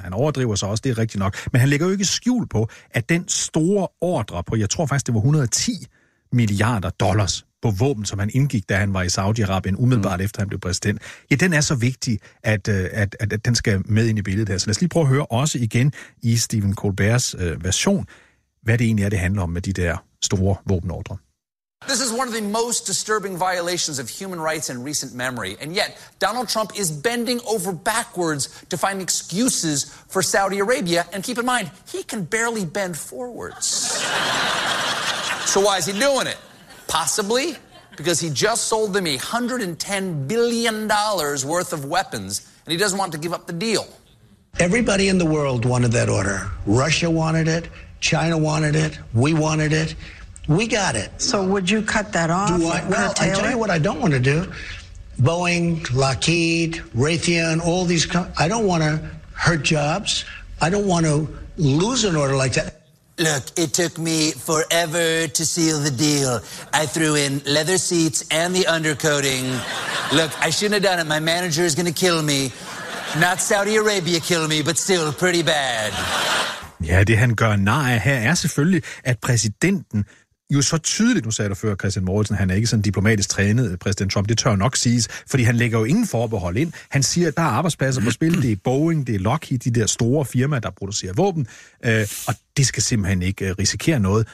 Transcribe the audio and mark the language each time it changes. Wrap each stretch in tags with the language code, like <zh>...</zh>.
<da>Han overdriver sig også, det er rigtigt nok. Men han lægger jo ikke skjul på, at den store ordre på, jeg tror faktisk, det var 110 milliarder dollars på våben, som han indgik, da han var i Saudi-Arabien, umiddelbart efter han blev præsident, ja, den er så vigtig, at den skal med ind i billedet her. Så lad os lige prøve at høre også igen i Stephen Colberts version, hvad det egentlig er, det handler om med de der store våbenordre.</da> <en>This is one of the most disturbing violations of human rights in recent memory. And yet, Donald Trump is bending over backwards to find excuses for Saudi Arabia. And keep in mind, he can barely bend forwards. So why is he doing it? Possibly because he just sold them $110 billion worth of weapons, and he doesn't want to give up the deal. Everybody in the world wanted that order. Russia wanted it. China wanted it. We wanted it. We got it. So would you cut that off? Do I? Well, I'll tell you what I don't want to do. Boeing, Lockheed, Raytheon, all these I don't want to hurt jobs. I don't want to lose an order like that. Look, it took me forever to seal the deal. I threw in leather seats and the undercoating. Look, I shouldn't have done it. My manager is going to kill me. Not Saudi Arabia kill me, but still pretty bad.</en> <da>Ja, det han gør nej af her er selvfølgelig, at præsidenten jo så tydeligt, nu sagde du før, Christian Mortensen, han er ikke sådan diplomatisk trænet, præsident Trump, det tør nok siges, fordi han lægger jo ingen forbehold ind. Han siger, at der er arbejdspladser på spil, det er Boeing, det er Lockheed, de der store firmaer, der producerer våben, og det skal simpelthen ikke risikere noget.</da>